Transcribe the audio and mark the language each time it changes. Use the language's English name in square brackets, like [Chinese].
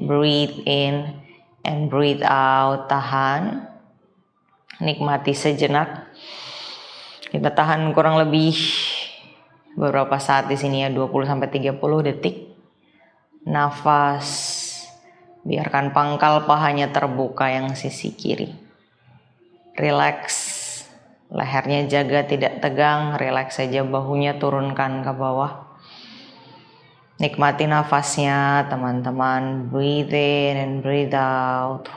[English] Breathe in and breathe out. [Indonesian] Tahan. Nikmati sejenak. Kita tahan kurang lebih beberapa saat di sini ya, 20-30 detik. Nafas. Biarkan pangkal pahanya terbuka yang sisi kiri. Relax. Lehernya jaga tidak tegang, relax saja bahunya turunkan ke bawah. Nikmati nafasnya teman-teman. [English] Breathe in and breathe out.